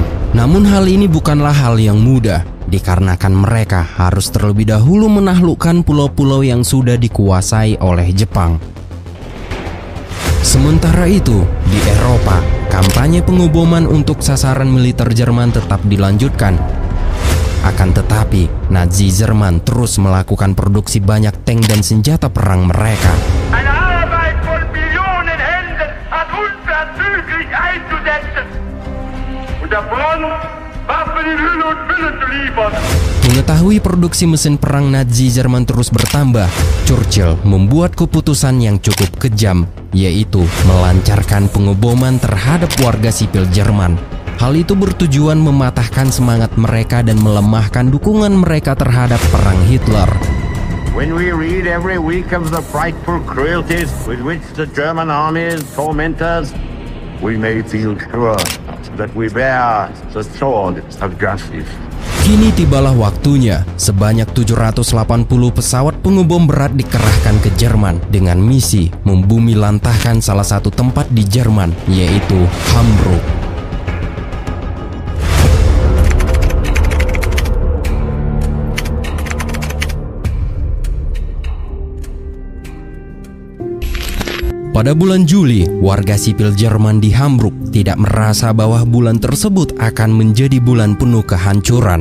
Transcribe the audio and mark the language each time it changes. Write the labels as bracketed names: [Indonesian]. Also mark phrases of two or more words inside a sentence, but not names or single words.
[Indonesian] Namun hal ini bukanlah hal yang mudah, dikarenakan mereka harus terlebih dahulu menaklukkan pulau-pulau yang sudah dikuasai oleh Jepang. Sementara itu, di Eropa, kampanye pengoboman untuk sasaran militer Jerman tetap dilanjutkan. Akan tetapi, Nazi Jerman terus melakukan produksi banyak tank dan senjata perang mereka. [German] Eine Arbeit von Millionen Händen hat unverzüglich einzusetzen. Und der Front Waffen in Hülle und Fülle zu liefern. [Indonesian] Mengetahui produksi mesin perang Nazi Jerman terus bertambah, Churchill membuat keputusan yang cukup kejam, yaitu melancarkan pengoboman terhadap warga sipil Jerman. Hal itu bertujuan mematahkan semangat mereka dan melemahkan dukungan mereka terhadap perang Hitler. [English] When we read every week of the frightful cruelties with which the German armies torment us, we may feel sure that we bear the sword of justice. [Indonesian] Kini tibalah waktunya, sebanyak 780 pesawat pengebom berat dikerahkan ke Jerman dengan misi membumi lantahkan salah satu tempat di Jerman, yaitu Hamburg. Pada bulan Juli, warga sipil Jerman di Hamburg tidak merasa bahwa bulan tersebut akan menjadi bulan penuh kehancuran.